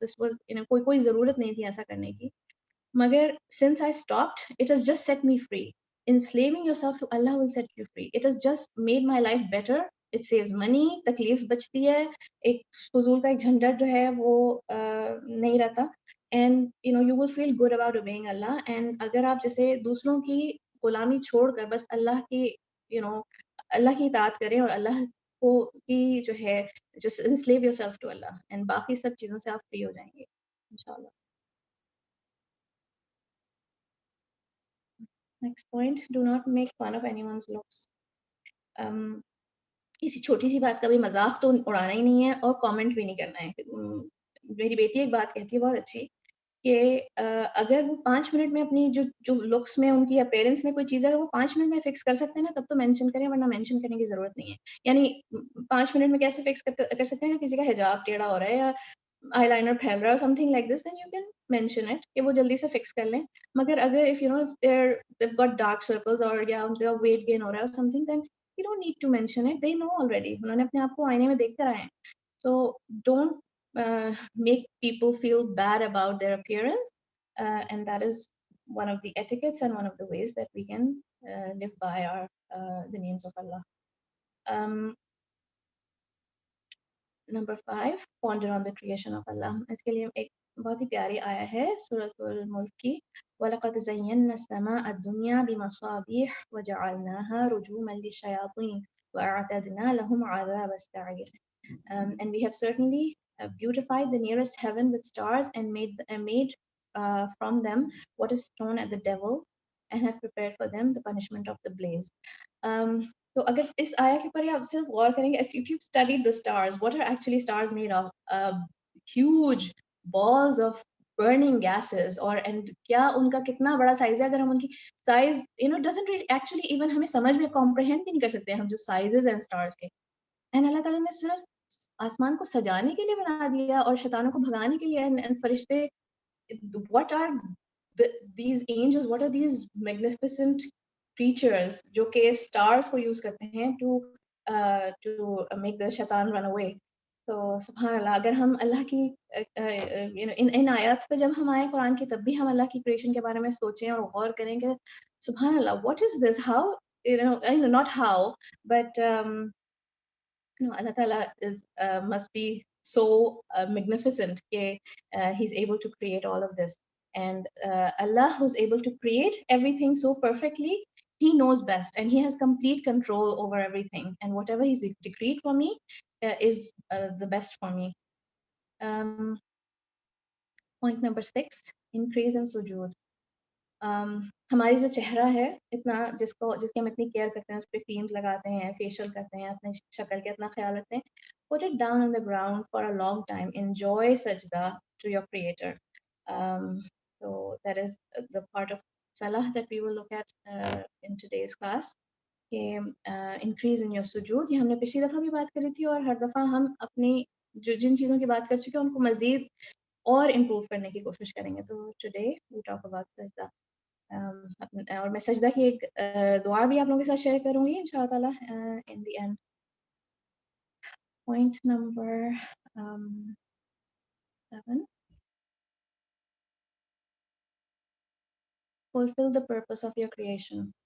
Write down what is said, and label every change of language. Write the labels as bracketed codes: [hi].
[en] This was [ur] کوئی ضرورت نہیں تھی ایسا کرنے کی, [en] مگر since I stopped, it has just set me free. Enslaving yourself to Allah will set you free. It has just made my life better. It saves money, [ur] تکلیف بچتی ہے, ایک فضول کا ایک جھنجٹ جو ہے وہ نہیں رہتا. [en] And you will feel good about obeying Allah. [ur] And اگر آپ جیسے دوسروں کی غلامی چھوڑ کر بس اللہ کی اللہ کی اطاعت کریں اور اللہ کو کی جو ہے [en] just enslave yourself to Allah, [ur] and باقی سب چیزوں سے آپ فری ہو جائیں گے انشاءاللہ. [en] Next point, do not make fun of anyone's looks. [ur] کسی چھوٹی سی بات کا بھی مذاق تو اڑانا ہی نہیں ہے اور کامنٹ بھی نہیں کرنا ہے. میری بیٹی ایک بات کہتی ہے بہت اچھی, کہ اگر وہ 5 منٹ میں اپنی جو لکس میں ان کی اپیرنس میں کوئی چیز ہے, اگر وہ 5 منٹ میں فکس کر سکتے ہیں نا تب تو مینشن کریں, ورنہ مینشن کرنے کی ضرورت نہیں ہے. یعنی 5 منٹ میں کیسے فکس کر سکتے ہیں کہ کسی کا حجاب ٹیڑھا ہو رہا ہے یا آئی لائنر پھیل رہا ہے [en] something like this, then you can mention it [ur] کہ وہ جلدی سے فکس کر لیں. [en] مگر اگر if they've got dark circles [ur] اور یا ان کا [en] weight gain [ur] ہو رہا ہے [en] or something, then you don't need to mention it. They know already. [ur] انہوں نے اپنے آپ کو آئینے میں دیکھ کر آئے ہیں. [en] So don't make people feel bad about their appearance, and that is one of the etiquettes and one of the ways that we can live by the names of Allah. Number 5, ponder on the creation of Allah. [ur] اس کے لیے ایک بہت ہی پیاری آیا ہے سورۃ الملک کی, [ar] وَلَقَدْ زَيَّنَّا السَّمَاءَ الدُّنْيَا بِمَصَابِيحَ وَجَعَلْنَاهَا رُجُومًا لِلشَّيَاطِينِ وَأَعْتَدْنَا لَهُمْ عَذَابَ السَّعِيرِ. [en] And we have certainly beautified the nearest heaven with stars and made from them what is thrown at the devil, and have prepared for them the punishment of the blaze. [ur] تو اگر اس آیا کے اوپر آپ صرف غور کریں گے, [en] if you've studied the stars, what are actually stars made of? Huge balls of burning gases. [ur] and کیا ان کا کتنا بڑا سائز ہے, اگر ہم ان کی size [en] doesn't really actually even [ur] ہمیں سمجھ میں comprehend بھی نہیں کر سکتے ہم جو سائزز ہیں stars کے. and اللہ تعالیٰ نے صرف آسمان کو سجانے کے لیے بنا دیا اور شیطانوں کو بھگانے کے لیے. [en] and فرشتے, what are these angels, what are these magnificent creatures [ur] جو کہ stars کو use کرتے ہیں [en] to make the shaitan run away. [ur] تو سبحان اللہ اگر ہم اللہ کی ان آیات پہ جب ہم آئے قرآن کی تب بھی ہم اللہ کی کریشن کے بارے میں سوچیں اور غور کریں کہ سبحان اللہ [en] What is this how not how but Allah Ta'ala must be so magnificent he's able to create all of this, and Allah who's able to create everything so perfectly, he knows best and he has complete control over everything, and whatever he's decreed for me is the best for me. Point number 6, increase in sujood. [ur] ہماری جو چہرہ ہے اتنا جس کی ہم اتنی care کرتے ہیں, اس پہ کریمز لگاتے ہیں, فیشیل کرتے ہیں, اپنے شکل کے اتنا خیال رکھتے ہیں, [en] put it down on the ground for a long time, enjoy sajda to your creator. So that is the part of salah that we will look at in today's class. [ur] کہ [en] increase in your سجود, [ur] یہ ہم نے پچھلی دفعہ بھی بات کری تھی, اور ہر دفعہ ہم اپنی جن چیزوں کی بات کر چکے ہیں ان کو مزید اور امپروو کرنے کی کوشش کریں گے. تو [en] Today we talk about سجدہ. [ur] اور میں سجدہ کی ایک دعا بھی آپ لوگوں کے ساتھ شیئر کروں گی انشاء اللہ تعالیٰ [en] In the end. [ur] Point number 7, [en] fulfill the purpose of your creation.